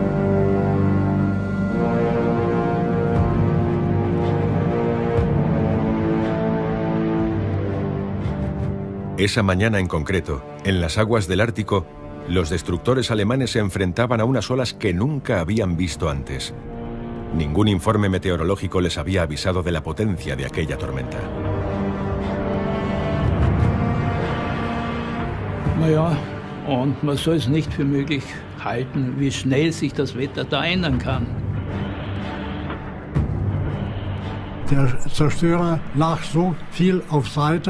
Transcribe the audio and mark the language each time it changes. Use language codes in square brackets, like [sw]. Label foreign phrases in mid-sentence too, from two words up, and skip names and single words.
[es] Esa mañana en concreto, en las aguas del Ártico, los destructores alemanes se enfrentaban a unas olas que nunca habían visto antes. Ningún informe meteorológico les había avisado de la potencia de aquella tormenta. [de] Naja, und man soll es nicht für möglich halten, wie schnell sich das Wetter da ändern kann. Der Zerstörer lag so viel auf Seite.